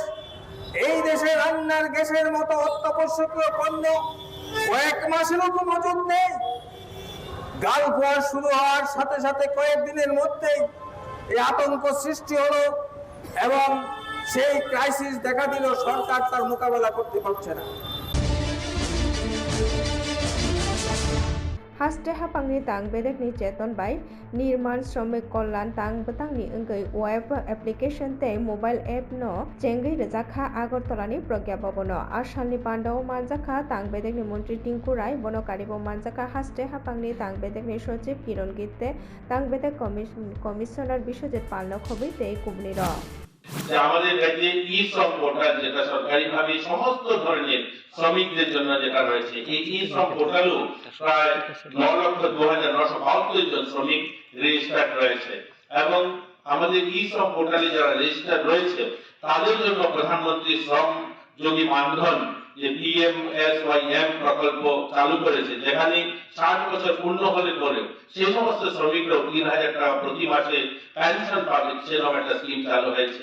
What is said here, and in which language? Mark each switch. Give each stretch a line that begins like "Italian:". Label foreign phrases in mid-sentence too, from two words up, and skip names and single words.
Bangla: এই দেশে রান্নার গ্যাসের মতো অত্যাবশ্যকীয় পণ্য কয়েক মাসেরও তো মজুদ নেই। গালফ ওয়ার শুরু হওয়ার সাথে সাথে কয়েকদিনের মধ্যেই এই আতঙ্ক সৃষ্টি হলো এবং সেই ক্রাইসিস দেখা দিল। সরকার তার মোকাবেলা করতে পারছে না।
Kok Borok: Haste hapangni tang bedekni cheton bai nirman shramik kollan tang betangni wngwi
English: web application
Kok Borok: tei
English: mobile app
Kok Borok: no chengwi rejakha Agartalani Pragya Bhabono. Asalni Pandao manjakha tang bedekni mantri Tinku Rai bono karibo manjakha haste hapangni tang bedekni sochiv Kiron Gitte tang bedek commissioner Bishojit Palno khobui tei kubni ro.
Bangla: যে আমাদের রাজ্যে ই-শ্রম পোর্টাল, যেটা সরকারিভাবে সমস্ত ধরনের শ্রমিকদের জন্য যেটা রয়েছে, এই ই-শ্রম পোর্টালও প্রায় 9,02,972 জন শ্রমিক রেজিস্টার্ড রয়েছে। এবং আমাদের ই-শ্রম পোর্টালে যারা রেজিস্টার্ড রয়েছে তাদের জন্য প্রধানমন্ত্রী শ্রম যোগী মানধন যে PMSYM প্রকল্প চালু করেছে, যেখানে 60 বছর পূর্ণ হলে পরে সেই সমস্ত শ্রমিকরাও 3,000 টাকা প্রতি মাসে পেনশন পাবে, সেরকম একটা স্কিম চালু হয়েছে।